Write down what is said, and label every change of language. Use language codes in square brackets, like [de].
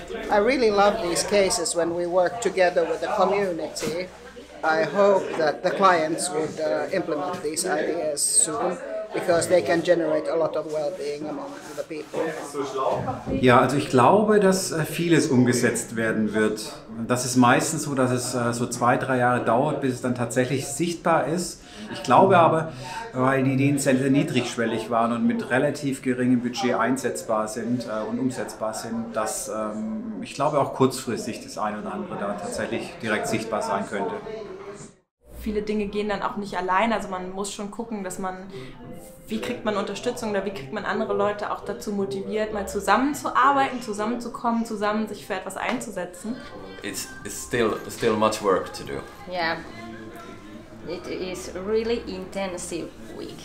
[en] I really love these cases when we work together with the community. I hope that the clients would implement these ideas soon, because they can generate a lot of well-being among the people. [de] Ja, also ich glaube, dass vieles umgesetzt werden wird. Das ist meistens so, dass es so 2-3 Jahre dauert, bis es dann tatsächlich sichtbar ist. Ich glaube aber, weil die Ideen sehr niedrigschwellig waren und mit relativ geringem Budget einsetzbar sind und umsetzbar sind, dass ich glaube auch kurzfristig das eine oder andere da tatsächlich direkt sichtbar sein könnte. Viele Dinge gehen dann auch nicht allein, also man muss schon gucken, dass man, wie kriegt man Unterstützung oder wie kriegt man andere Leute auch dazu motiviert, mal zusammenzuarbeiten, zusammenzukommen, zusammen sich für etwas einzusetzen. [en] It's still much work to do. Yeah, it is really intensive week.